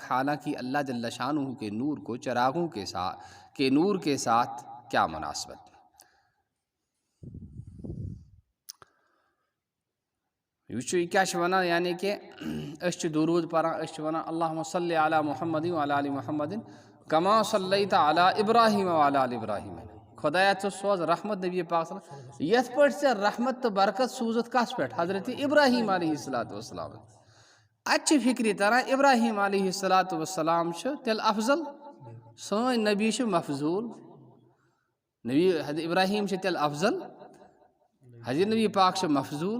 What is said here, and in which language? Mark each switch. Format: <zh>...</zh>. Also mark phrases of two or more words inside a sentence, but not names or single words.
<ur>حالانکہ اللہ جل شانہ کے نور کو چراغوں کے نور کے ساتھ کیا مناسبت۔</ur> <ks>یہ کیا ونان یعنی کہ اس درود پران، اس ونان</ks> <ar>اللہم صلی علی محمد وعلی آل محمد کما صلیت علی ابراہیم وعلی آل ابراہیم۔</ar> <ks>خدایا ژٕ سوز رحمت نبی پاک</ks> <ar>صلی اللہ علیہ وسلم،</ar> <ks>یتھ پٲٹھۍ ژےٚ رحمت تو برکت سوزت کس پٮ۪ٹھ؟ حضرت ابراہیم</ks> <ar>علیہ السلام۔</ar> <ks>اتھ چھِ فکری تران ابراہیم</ks> <ar>علیہ السلام</ar> <ks>تیل افضل، سٲنۍ نبی چھِ مفضول، نبی ابراہیم چھِ تیل افضل، حضرت نبی پاک چھِ مفضول۔</ks>